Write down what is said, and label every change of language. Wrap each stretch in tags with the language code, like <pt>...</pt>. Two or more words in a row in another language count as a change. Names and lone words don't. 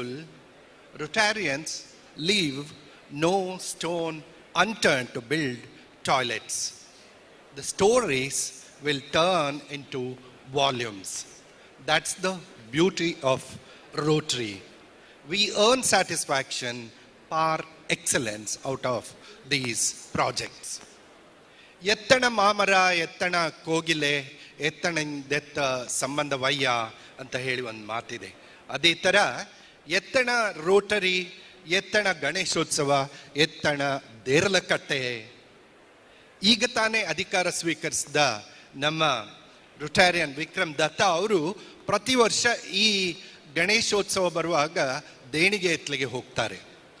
<en>Rotarians leave no stone unturned to build toilets. The stories will turn into volumes. That's the beauty of Rotary. We earn satisfaction</en> <fr>par excellence</fr> <en>out of these projects.</en> <kn>ಎತ್ತಣ ಮಾಮರ, ಎತ್ತಣ ಕೋಗಿಲೆ, ಎತ್ತಣಿಂದೆತ್ತ ಸಂಬಂಧವಯ್ಯ ಅಂತ ಹೇಳಿ ಒಂದು ಮಾತಿದೆ. ಅದೇ ಥರ ಎತ್ತಣ ರೋಟರಿ, ಎತ್ತಣ ಗಣೇಶೋತ್ಸವ, ಎತ್ತಣ ದೇರಲಕಟ್ಟೆ. ಈಗ ತಾನೇ ಅಧಿಕಾರ ಸ್ವೀಕರಿಸಿದ ನಮ್ಮ ರುಟಾರಿಯನ್ ವಿಕ್ರಮ್ ದತ್ತ ಅವರು ಪ್ರತಿ ವರ್ಷ ಈ ಗಣೇಶೋತ್ಸವ ಬರುವಾಗ ದೇಣಿಗೆ ಎತ್ತಲಿಗೆ ಹೋಗ್ತಾರೆ.</kn>